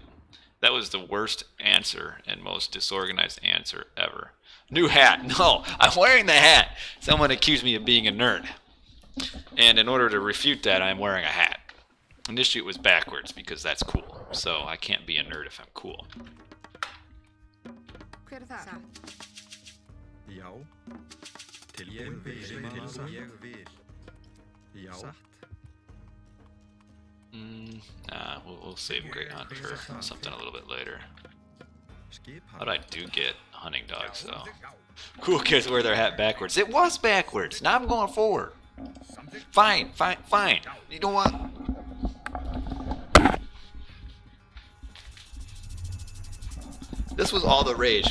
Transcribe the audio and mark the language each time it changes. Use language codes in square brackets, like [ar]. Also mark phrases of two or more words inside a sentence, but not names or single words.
[en] That was the worst answer and most disorganized answer ever. New hat. No, I'm wearing the hat. Someone accused me of being a nerd. And in order to refute that, I'm wearing a hat. Initially it was backwards because that's cool. So I can't be a nerd if I'm cool. [is] Já. Tilbúin fyrir mann ég vil. Já. [en] We'll save Great Hunt for something a little bit later. But I do get hunting dogs though. Cool kids wear their hat backwards. It was backwards. Now I'm going forward. Fine. You know what? This was all the rage.